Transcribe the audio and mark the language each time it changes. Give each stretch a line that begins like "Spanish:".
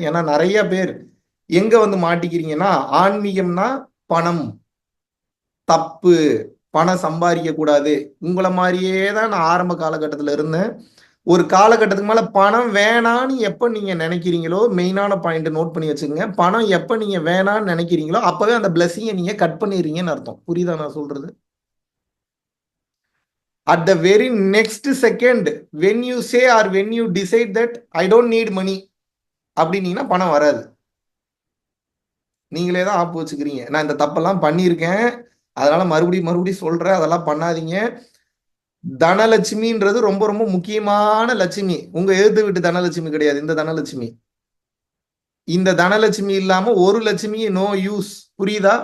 Tamil: ஏன்னா நிறைய பேர் எங்க வந்து மாட்டிக்கிறீங்கன்னா, ஆன்மீகம்னா பணம் தப்பு, பணம் சம்பாதிக்க கூடாது. உங்களை மாதிரியே தான் நான் ஆரம்ப காலகட்டத்தில் இருந்தேன். ஒரு காலகட்டத்துக்கு மேல பணம் வேணான்னு எப்ப நீங்க நினைக்கிறீங்களோ, மெயினான பாயிண்ட் நோட் பண்ணி வச்சுக்கோங்க. பணம் எப்ப நீங்க வேணான்னு நினைக்கிறீங்களோ அப்பவே அந்த பிளஸிங்கை நீங்க கட் பண்ணிடுறீங்கன்னு அர்த்தம். புரியுதா நான் சொல்றது?
English: At the very next second, when you say or when you decide that I don't need money
Tamil: அப்படின்னீங்கன்னா பணம் வராது. நீங்களே தான் ஆப்பு வச்சுக்கிறீங்க. நான் இந்த தப்பெல்லாம் பண்ணியிருக்கேன், அதனால மறுபடியும் சொல்றேன், அதெல்லாம் பண்ணாதீங்க. தனலட்சுமின்றது ரொம்ப ரொம்ப முக்கியமான லட்சுமி. உங்க எழுத்து வீட்டு தனலட்சுமி கிடையாது இந்த தனலட்சுமி. இந்த தனலட்சுமி இல்லாம ஒரு லட்சுமி நோ யூஸ். புரியுதா?